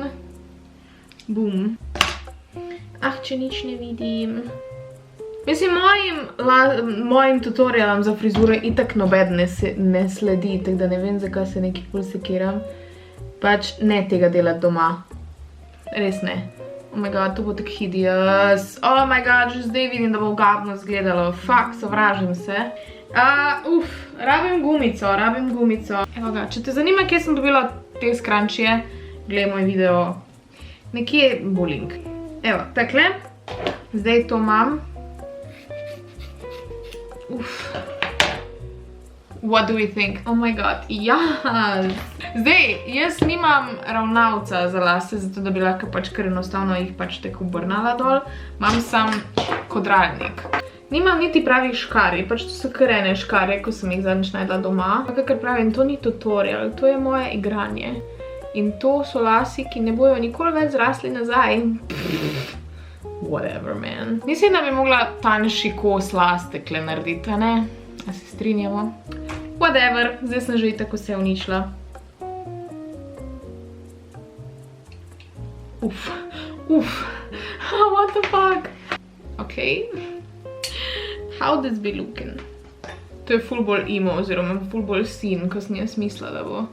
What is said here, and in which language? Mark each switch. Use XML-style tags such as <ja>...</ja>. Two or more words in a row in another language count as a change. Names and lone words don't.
<sl>Bum. Če nič ne vidim. Mislim, mojim tutorialom za frizure itak nobed ne sledi, tako da ne vem, zakaj se nekaj bolj sekiram. Pač ne tega delati doma. Res ne.</sl> <en>Oh my god,</en> <sl>to bo tako</sl> <en>hideous. Oh my god,</en> <sl>že zdaj vidim, da bo gabno zgledalo. Fuck, sovražim se. Rabim gumico. Evo ga, če te zanima, kje sem dobila te skrančije, gledaj moj video. Nekje bo link. Evo, takle. Zdaj to imam.</sl> <en>What do we think? Oh my god, yes!</en> <sl>Zdaj, jaz nimam ravnavca za lase, zato da bi lahko pač kar enostavno jih pač tako obrnala dol. Imam sam kodralnik. Nimam niti pravih škarij, pač to so kar ene škarje, ko sem jih zadnjič najdla doma. Kakor pravim, to ni tutorial, to je moje igranje. In to so lasi, ki ne bojo nikoli več zrasli nazaj.</sl> <en>Whatever, man.</en> <sl>Mislim, da bi mogla tanjši kos las tekle narediti, a ne? A se strinjamo? Whatever, zdaj sem že tako se uničila.</sl> <en>What the fuck? Okay. How this be looking?</en> <sl>To je ful bolj emo, oziroma ful bolj sin, ko sem jaz mislila, da bo.</sl>